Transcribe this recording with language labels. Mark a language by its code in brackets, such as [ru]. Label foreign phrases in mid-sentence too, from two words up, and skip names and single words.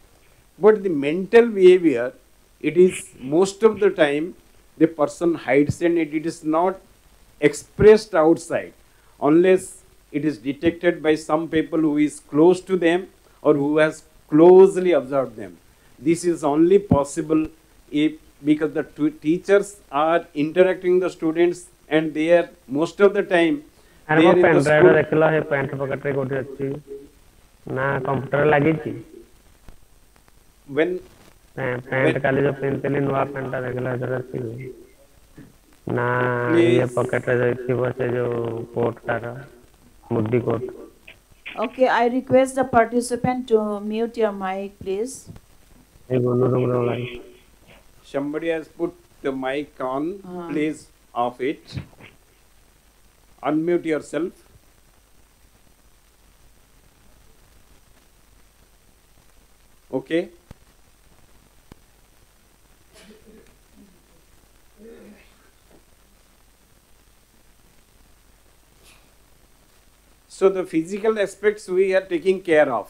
[en] But the mental behavior, it is most of the time the person hides and it is not expressed outside unless it is detected by some people who is close to them or who has closely observed them. This is only possible if because the teachers are interacting the students and they are most of the time [or] ଆରେ [en] they [or] ମୋ [en] are in [or] ପେନ୍ [en] the [or] ଡ୍ରାଇଭ୍ଟା [en] school. [or] ଦେଖିଲ ସେ ପ୍ୟାଣ୍ଟ ପକେଟରେ କୋଉଠି ଅଛି ନା କମ୍ପ୍ୟୁଟର ଲାଗିଛି [en] When [or] ପ୍ୟାଣ୍ଟ କାଲି ଯୋଉ ପିନ୍ଧିଥିଲି ନୂଆ ପ୍ୟାଣ୍ଟଟା ଦେଖିଲ ଏଥିରେ ଅଛି ନା ଇଏ [en] please [or] ପକେଟରେ ଥିବ ସେ ଯୋଉ କୋଟଟାର ମୁଦି କୋଟ [en] Okay, I request the participant to mute your mic, please. [or] ଏଇ ବୋଲୁ ରୁମରେ ଲାଗି [en] somebody has put the mic on, please off it. Unmute yourself. Okay. So the physical aspects we are taking care of.